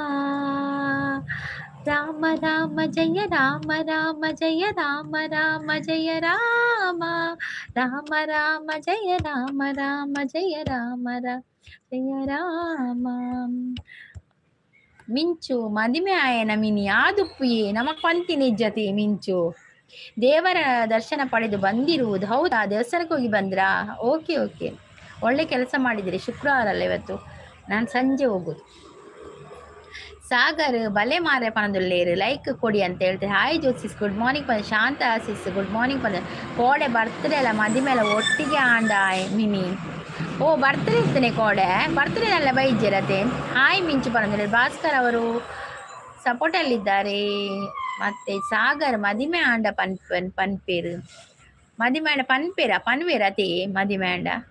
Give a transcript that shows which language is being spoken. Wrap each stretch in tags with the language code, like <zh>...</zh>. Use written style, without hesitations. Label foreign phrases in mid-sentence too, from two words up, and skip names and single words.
<sa>ರಾಮ ರಾಮ ಜಯ ರಾಮ ರಾಮ ಜಯ ರಾಮ ರಾಮ ಜಯ ರಾಮ, ರಾಮ ರಾಮ ಜಯ ರಾಮ ರಾಮ ಜಯ ರಾಮ ಜಯ ರಾಮ.</sa> <tcy>ಮಿಂಚು ಮದಿಮೆ ಆಯನ ಮಿನಿ ಆದುಪ್ಪುಯೇ ನಮಕ್ ಪಂತಿ ನಿಜ್ಜತಿ ಮಿಂಚು.</tcy> <kn>ದೇವರ ದರ್ಶನ ಪಡೆದು ಬಂದಿರುವುದು ಹೌದಾ? ದೇವಸ್ಥಾನಕ್ಕೆ ಹೋಗಿ ಬಂದ್ರಾ? ಓಕೆ ಓಕೆ, ಒಳ್ಳೆ ಕೆಲಸ ಮಾಡಿದಿರಿ. ಶುಕ್ರವಾರ ಅಲ್ಲ ಇವತ್ತು, ನಾನು ಸಂಜೆ ಹೋಗುದು.</kn> <tcy>ಸಾಗರ್ ಬಲೆ ಮಾರೆ ಪನದುಲ್ಲೇರು</tcy> <kn>ಲೈಕ್ ಕೊಡಿ ಅಂತ ಹೇಳ್ತಾರೆ.</kn> <tcy>ಹಾಯ್ ಜ್ಯೋತಿಸ್</tcy> <en>good morning</en> <tcy>ಪಂದ. ಶಾಂತ ಆಸಿಸ್</tcy> <en>good morning</en> <tcy>ಪಂದ. ಕೋಡೆ ಬರ್ತ್ಡೇ ಅಲ್ಲ ಮದಿಮೆ ಎಲ್ಲ ಒಟ್ಟಿಗೆ ಆಂಡ ಮಿನಿ. ಓ ಬರ್ತ್ಡೇ ಇರ್ತೇನೆ ಕೋಡೆ, ಬರ್ತ್ಡೇನೆಲ್ಲ ಬೈಜಿರತೆ. ಹಾಯ್ ಮಿಂಚು ಪನದುಲ್ಲೇರು.</tcy> <kn>ಭಾಸ್ಕರ್ ಅವರು ಸಪೋರ್ಟಲ್ಲಿದ್ದಾರೆ.</kn> <tcy>ಮತ್ತೆ ಸಾಗರ್ ಮದಿಮೆ ಆಂಡ ಪನ್ಪೇರು ಮದಿಮೆ ಆಂಡ ಪನ್ವೇರ ಅದೇ ಮದಿಮೆ ಆಂಡ.</tcy>